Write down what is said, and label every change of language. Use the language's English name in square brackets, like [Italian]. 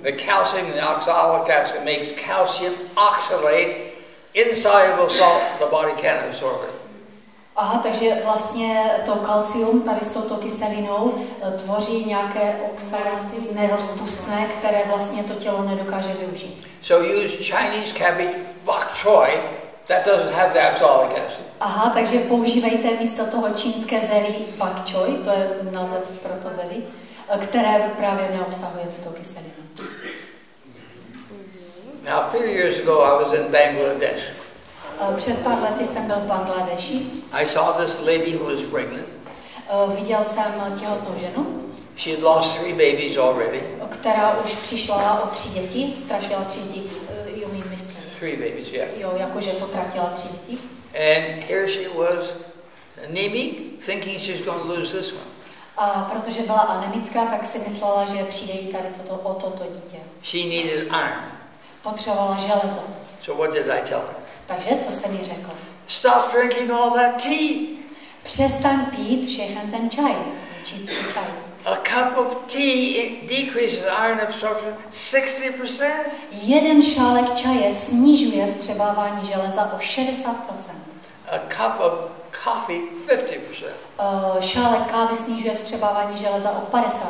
[English] The calcium and the oxalic acid makes calcium oxalate, insoluble salt the body can't absorb it. [Czech] Aha, takže vlastně to kalcium tady s touto kyselinou tvoří nějaké oxalaty nerozpustné, které vlastně to tělo nedokáže využít. [English] So use Chinese cabbage bok choy that doesn't have the oxalic acid. [Czech] Aha, takže používejte místo toho čínské zelí bok choy, to je název pro to zelí, které právě neobsahuje tuto kyselinu. [English] Now, a few years ago, I was in Bangladesh. [Czech] Před pár lety jsem byl v Bangladeši. [English] I saw this lady who was pregnant. [Czech] Viděl jsem těhotnou ženu. [English] She had lost 3 babies already. [Czech] Která už přišla o 3 děti, ztratila 3 děti. [English] You mean mister? 3 babies, yeah. [Czech] Jo, jakože potratila 3 děti. [English] And here she was, anemic, thinking she's going to lose this one. [Czech] A protože byla anemická, tak si myslela, že přijde jí tady toto dítě. [English] She needed iron. [Czech] Potřebovala železo. [English] So what did I tell her? [Czech] Takže co jsem jí řekl? [English] Stop drinking all that tea. [Czech] Přestaň pít všechen ten čaj, čínský čaj. [English] A cup of tea decreases iron absorption 60%. [Czech] Jeden šálek čaje snižuje vstřebávání železa o 60%. [English] A cup of coffee 50%. [Czech] Šálek kávy snižuje vstřebávání železa o 50%.